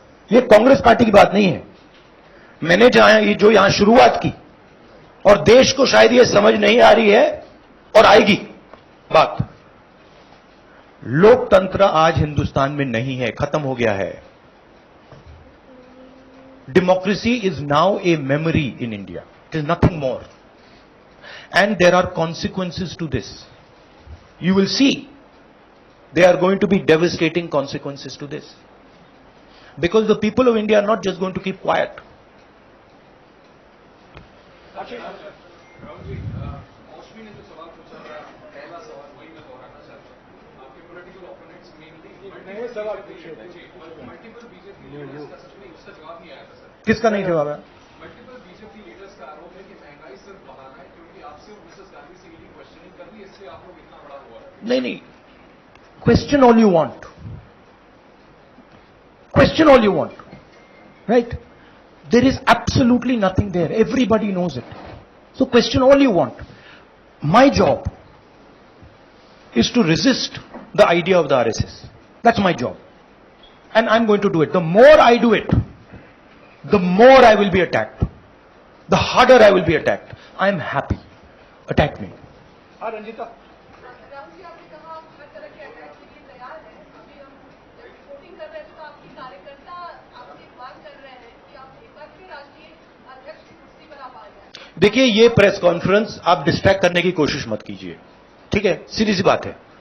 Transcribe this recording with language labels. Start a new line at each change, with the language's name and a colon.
Hindi: ये कांग्रेस पार्टी की बात नहीं है। मैंने जो यहां शुरुआत की, और देश को शायद ये समझ नहीं आ रही है और आएगी बात, लोकतंत्र आज हिंदुस्तान में नहीं है, खत्म हो गया है।
English: Democracy is now a memory in India, it is nothing more, and there are consequences to this. You will see there are going to be devastating consequences to this, because the people of India are not just going to keep quiet.
Hindi: Rahul ji, मौसमी ने जो सवाल पूछा था, पहला सवाल वही मैं दोहराना चाहता हूँ। आपके पॉलिटिकल ओपोनेंट्स मेनली नए सवाल पूछे जी, मल्टीपल बीजेपी लीडर्स का सच में उसका जवाब नहीं आया था सर। किसका नहीं जवाब है? मल्टीपल बीजेपी लीडर्स का आरोप है कि महंगाई सिर्फ बहाना है, क्योंकि आपसे मिसेस गांधी से यही क्वेश्चनिंग कर दी, इससे आप लोग इतना बड़ा हुआ।
English: नहीं, question all you want. Question all you want. Right? There is absolutely nothing there. Everybody knows it. So question all you want. My job is to resist the idea of the RSS. That's my job. And I'm going to do it. The more I do it, the more I will be attacked. The harder I will be attacked. I am happy. Attack me.
Hindi: Ranjita, Rahul ji, आपने कहा आप हर तरह के attack के लिए तैयार हैं। अभी हम रिपोर्टिंग कर रहे थे तो आपके कार्यकर्ता आपसे मांग कर रहे हैं कि आप एक बार फिर राष्ट्रीय अध्यक्ष की कुर्सी पर आप आ जाए। देखिए, ये प्रेस कॉन्फ्रेंस आप डिस्ट्रैक्ट करने की कोशिश मत कीजिए, ठीक है? सीधी सी बात है।